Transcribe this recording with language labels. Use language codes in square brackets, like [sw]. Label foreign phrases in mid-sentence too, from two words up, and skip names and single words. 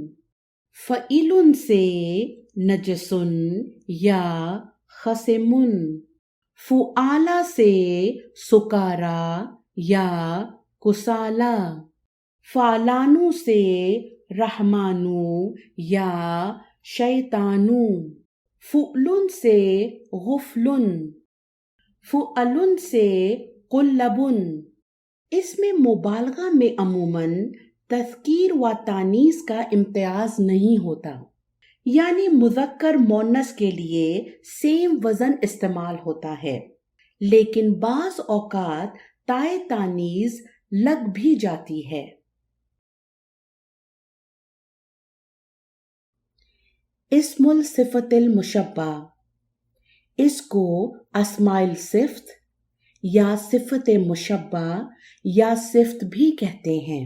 [ur] فعیلن سے نجسن یا خصمن، فعالیٰ سے سکاریٰ یا کسالیٰ، فعلان سے رحمان یا شیطان، فعلن سے غفلن، فعلن سے قلبن. اس میں مبالغہ میں عموماً تذکیر و تانیث کا امتیاز نہیں ہوتا، یعنی مذکر مونس کے لیے سیم وزن استعمال ہوتا ہے، لیکن بعض اوقات تائے تانیث لگ بھی جاتی ہے۔ اسم الصفت المشبہ، اس کو اسماء الصفت یا صفت مشبہ یا صفت بھی کہتے ہیں۔